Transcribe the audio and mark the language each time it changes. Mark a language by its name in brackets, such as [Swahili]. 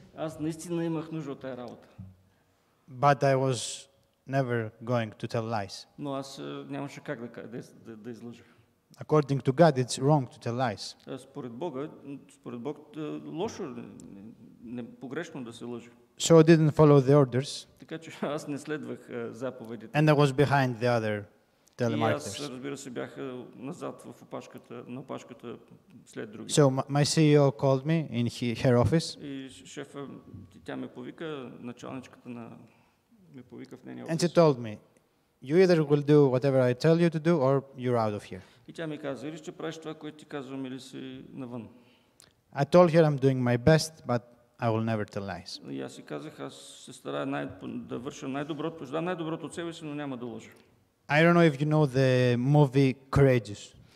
[Bulgarian] Аз наистина имах нужда от тази работа, [English] but I was never going to tell lies. [Bulgarian] но аз нямаше как да излъжа. [English] According to God, it's wrong to tell lies. [Bulgarian] Според Бог, лошо, погрешно да се лъже. [English] So I didn't follow the orders, [Bulgarian] Така че аз не следвах заповедите. [English] and I was behind the other [Bulgarian] И аз, [English] telemarketers. [Bulgarian] разбира се, бях назад на опашката след други. [English] So my CEO called me in her office, [Bulgarian] И шефа, тя ме повика, началничката ме повика в нейния [English] and she [Bulgarian] офис. [English] told me, "You either will do whatever I tell you to do, or you're out of here." [Bulgarian] И тя ми каза, или ще правиш това, което ти казвам, или си навън. [English] I told her I'm doing my best, but I will never tell lies. [Bulgarian] И аз си казах, аз се старая да върша най-доброто, ще дам най-доброто от себе си, но няма да лъжа. [English] I don't know if you know the movie Courageous.